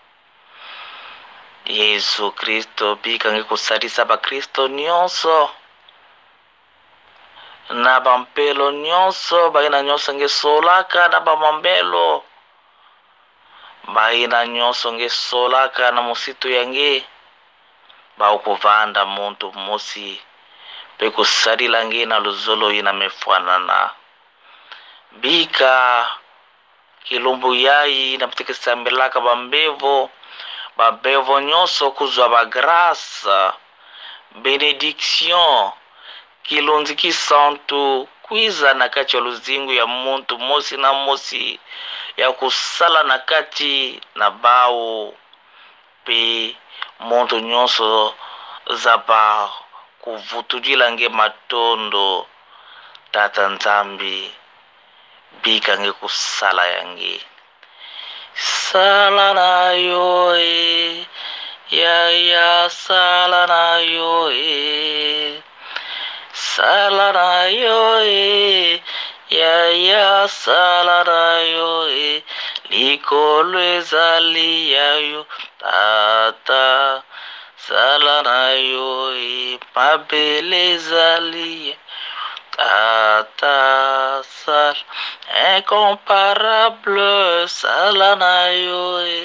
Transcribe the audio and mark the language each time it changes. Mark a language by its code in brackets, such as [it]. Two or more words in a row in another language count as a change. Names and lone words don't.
[ktu] Yesu Kristo bika nge kusalisa ba Kristo nyonso na bampelo nyonso baina nyonso nge solaka na bamambelo baina nyonso nge solaka na mositu yange baukuvanda muntu mosi pe kusalila nge na luzolo ina mefanana bika kilumbu yayi na ptikisambelaka babevo nyonso kuzwa ba grâce benediction kilonzi kisantu kwiza na kati ya luzingu ya muntu mosi na mosi ya kusala na kati na bao pe muntu nyonso zaba kuvutulila nge matondo tata nzambi bika nge kusala yange [ln] sala na yo ya sala na yo sala na yo ya sala na yo likolo ezali yayo tata sala na yo mabele ezali tata sala incomparable sala na yo